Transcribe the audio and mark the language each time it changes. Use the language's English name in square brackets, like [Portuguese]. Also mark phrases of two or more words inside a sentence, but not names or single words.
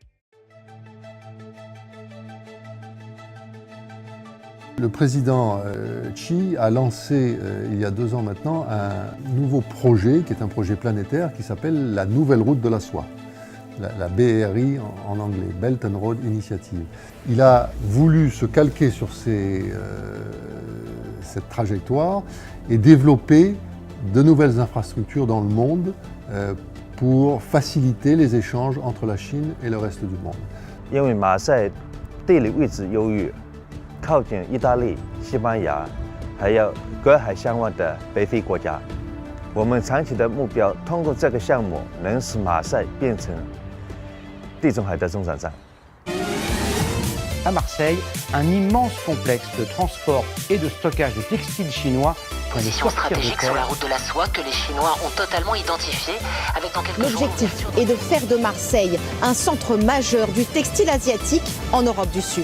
[French] Le président Xi a lancé, il y a 2 ans maintenant, un nouveau projet qui est un projet planétaire qui s'appelle la Nouvelle Route de la Soie, la BRI en anglais, [English] Belt and Road Initiative. [French] Il a voulu se calquer sur cette trajectoire et développer de nouvelles infrastructures dans le monde pour faciliter les échanges entre la Chine et le reste du monde. [Chinese] 因为马赛地理位置优越，靠近意大利、西班牙，还有隔海相望的北非国家。我们长期的目标，通过这个项目，能使马赛变成地中海的中转站。 [French] À Marseille, un immense complexe de transport et de stockage de textiles chinois vient de Position sortir de stratégique sur terre. la route de la soie que les Chinois ont totalement identifiée, avec dans quelques jours... L'objectif est de faire de Marseille un centre majeur du textile asiatique en Europe du Sud.